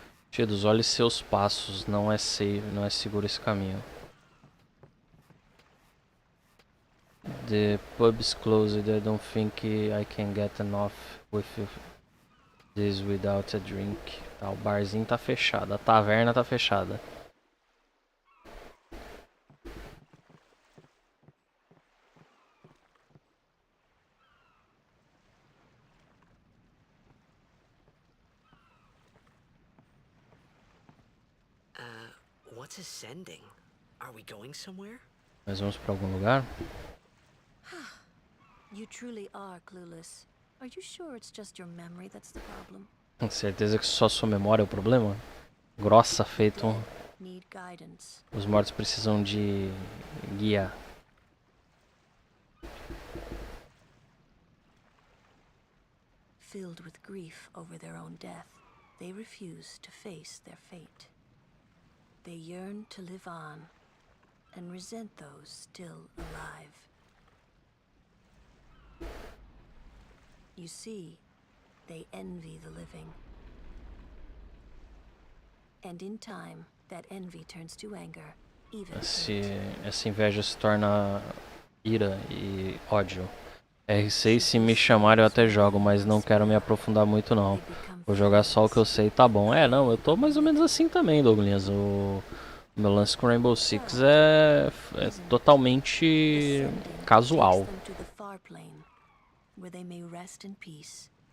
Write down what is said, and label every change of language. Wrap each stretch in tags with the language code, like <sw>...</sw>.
<pt>Tidos, olhe seus passos, não é safe, não é seguro esse caminho.</pt> <en>The pub's closed, I don't think I can get enough with this without a drink.</en> <pt>Tá, o barzinho tá fechado, a taverna tá fechada.</pt> <en>What's ascending? Are we going somewhere?</en> <pt>Nós vamos pra algum lugar?</pt> <en>You truly are clueless. Are you sure it's just your memory that's the problem?</en> <pt>Com certeza que só sua memória é o problema? Grossa, feito um...</pt> <en>Need guidance.</en> <pt>Os mortos precisam de guia.</pt> <en>Filled with grief over their own death, they refuse to face their fate. They yearn to live on and resent those still alive. You see, they envy the living. And in time, that envy turns to anger, even</en> <pt>Essa inveja se torna ira e ódio. R6, se me chamarem eu até jogo, mas não quero me aprofundar muito não. Vou jogar só o que eu sei, tá bom. É, não, eu tô mais ou menos assim também, Douglas. O meu lance com Rainbow Six é totalmente casual.</pt> <en>where they may rest in peace.</en>